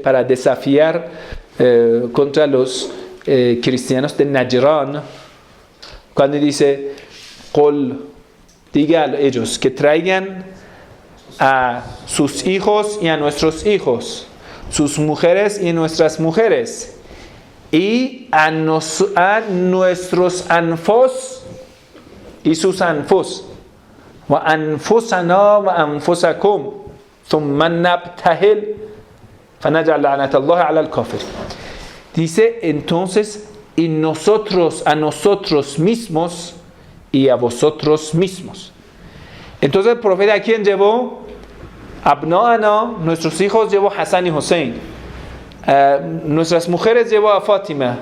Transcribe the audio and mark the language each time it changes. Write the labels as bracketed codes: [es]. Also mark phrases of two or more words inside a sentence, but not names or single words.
[es] para desafiar contra los cristianos de Najran, cuando dice, diga a ellos que traigan a sus hijos y a nuestros hijos, sus mujeres y nuestras mujeres, y a nuestros anfos y sus anfos, [ar] وأنفسنا وأنفسكم ثم نبتهل فنجعل لعنة الله على الكافر. [es] Dice entonces, y nosotros a nosotros mismos y a vosotros mismos. Entonces el profeta, ¿a quién llevó? Abna'ana, nuestros hijos llevó a Hassan y Hussein. Nuestras mujeres llevó a Fátima.